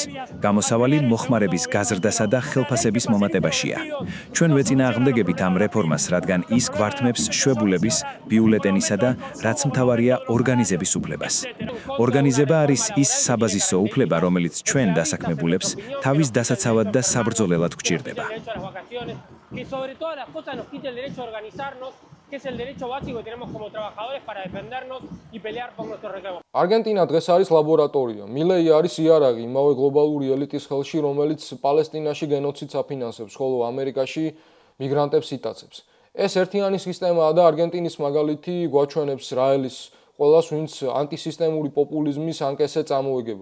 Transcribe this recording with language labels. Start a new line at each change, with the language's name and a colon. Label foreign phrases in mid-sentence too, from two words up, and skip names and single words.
Georgian: გამოსავალი მოხმარების გაზრდასა და ხელფასების მომატებაშია. ჩვენ ვეწინააღმდეგებით ამ რეფორმას, რადგან ის გვართმევს შვებულების, ბიულეტენისა და რაც მთავარია ორგანიზების უფლებას. ორგანიზება არის ის საბაზისო უფლება, რომელიც ჩვენ დასაქმებულებს თავის დასაცავად და საბრძოლელად გვჭირდება.
Spanish: Que sobre todas las cosas nos quite el derecho a organizarnos, que es el derecho básico que tenemos como trabajadores para defendernos y pelear por nuestros reclamos.
Georgian: არგენტინა დღეს არის ლაბორატორია. მილეი არის იარაღი იმავე გლობალური ელიტის ხელში, რომელიც პალესტინაში გენოციდს აფინანსებს, ხოლო ამერიკაში მიგრანტებს იტაცებს. ეს ერთიანი სისტემაა და არგენტინის მაგალითი გვაჩვენებს რაელის ყველას, ვინც ანტისისტემური პოპულიზმის ანკესზე წამოეგება.